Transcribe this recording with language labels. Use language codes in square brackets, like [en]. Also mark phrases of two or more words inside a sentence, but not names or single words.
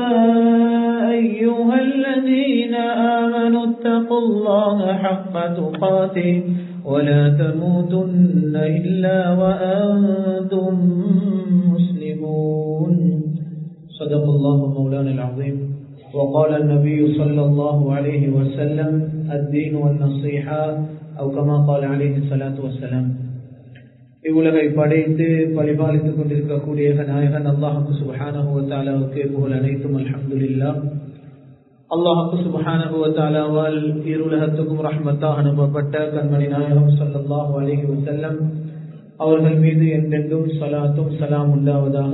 [ar] أيها الذين آمنوا اتقوا الله حق تقاته ولا تموتن إلا وأنتم مسلمون صدق الله مولانا العظيم وقال النبي صلى الله عليه وسلم الدين والنصيحة أو كما قال عليه الصلاة والسلام [ta] இவ்வுலகை படைத்து பரிபாலித்துக் கொண்டிருக்கக்கூடிய நாயகன் [ar] الله سبحانه وتعالى [ta] புகழ் அனைத்தும் அல்ஹம்துலில்லாஹ். [ar] الله سبحانه وتعالى [ta] இருலகத்துக்கும் ரஹ்மத்தாக அனுப்பப்பட்ட கண்மணி நாயகம் [ar] صلى الله عليه وسلم [ta] அவர்கள் மீது என்றென்றும் ஸலாத்தும் ஸலாம் உண்டாவதாக.